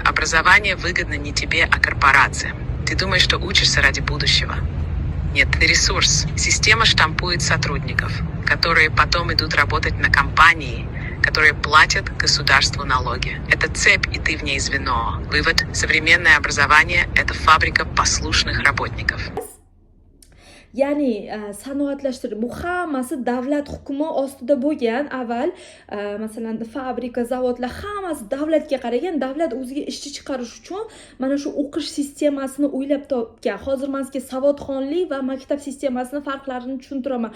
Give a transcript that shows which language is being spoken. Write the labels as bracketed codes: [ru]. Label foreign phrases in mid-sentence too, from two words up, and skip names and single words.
[ru] Образование выгодно не тебе, а корпорациям. Ты думаешь, что учишься ради будущего? Нет, ты ресурс. Система штампует сотрудников, которые потом идут работать на компании, которые платят государству налоги. Это цепь, и ты в ней звено. Вывод. Современное образование – это фабрика послушных работников. [uz] Ya'ni sanoatlashtirish bu hammasi davlat hukmi ostida bo'lgan. Avval masalan fabrika, zavodlar hammasi davlatga qaragan. Davlat o'ziga ishchi chiqarish uchun mana shu o'qish sistemasini o'ylab topgan. Hozir men sizga savodxonlik va maktab sistemasini farqlarini tushuntiraman.